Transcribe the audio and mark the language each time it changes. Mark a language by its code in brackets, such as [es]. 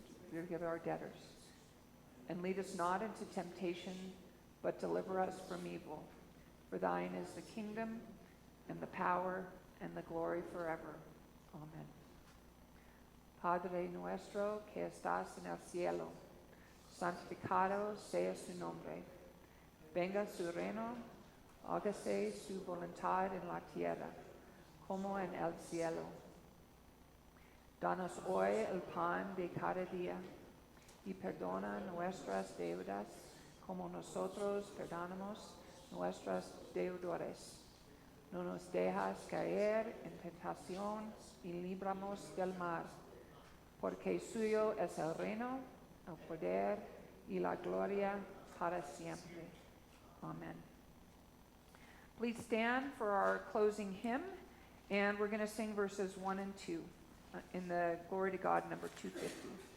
[en] Forgive our debtors. And lead us not into temptation, but deliver us from evil. For thine is the kingdom, and the power, and the glory forever. Amen. [es] Padre nuestro que estás en el cielo, santificado sea su nombre. Venga su reino, hágase su voluntad en la tierra, como en el cielo. Danos hoy el pan de cada día, y perdona nuestras deudas, como nosotros perdonamos nuestros deudores. No nos dejas caer en tentación, y líbranos del mal, porque suyo es el reino, el poder y la gloria para siempre. Amen. [en] Please stand for our closing hymn, and we're going to sing verses 1 and 2 in the Glory to God number 250.